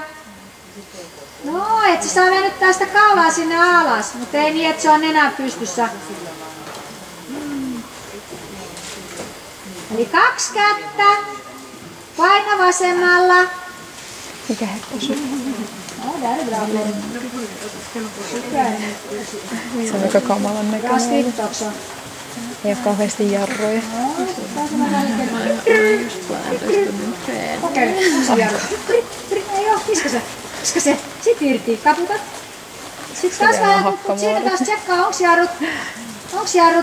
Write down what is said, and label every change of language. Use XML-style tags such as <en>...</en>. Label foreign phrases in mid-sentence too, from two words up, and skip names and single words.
<fi>No, et sä saa venyttää sitä kaulaa sinne alas, mutta ei niin, että se on enää pystyssä. Eli 2 kättä. Paina vasemmalla. Mikä hetki? No,</fi> <sv>där är bra.</sv> <fi>Se on aika kamalan näköinen.</fi> <sv>Bra skritt också.</sv> <fi>Ei ole kauheasti jarruja. Kokeile, uusi jarru. Ei oo, kiska se. Sitten irti, kaputat. Sitten taas vähän, siinä taas tsekkaa, onks jarrut.</fi>